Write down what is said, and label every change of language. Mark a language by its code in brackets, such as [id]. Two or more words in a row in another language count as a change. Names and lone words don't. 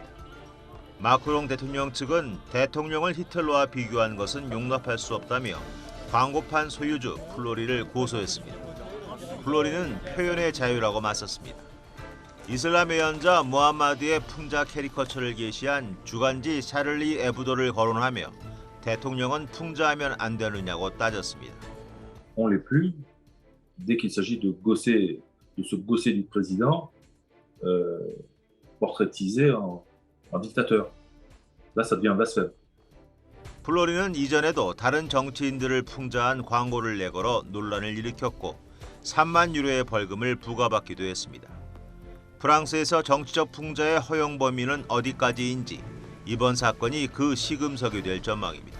[ko] 마크롱 대통령 측은 대통령을 히틀러와 비교한 것은 용납할 수 없다며 광고판 소유주 플로리를 고소했습니다. 플로리는 표현의 자유라고 맞섰습니다. 이슬람 예언자 무함마드의 풍자 캐리커처를 게시한 주간지 샤를리 에브도를 거론하며 대통령은 풍자하면 안 되느냐고 따졌습니다. [fr] On l'est plus dès qu'il s'agit de se gausser du président portraitisé en dictateur. Là, ça devient blasphème. [ko] 플로리는 이전에도 다른 정치인들을 풍자한 광고를 내걸어 논란을 일으켰고 3만 유로의 벌금을 부과받기도 했습니다. 프랑스에서 정치적 풍자의 허용 범위는 어디까지인지 이번 사건이 그 시금석이 될 전망입니다.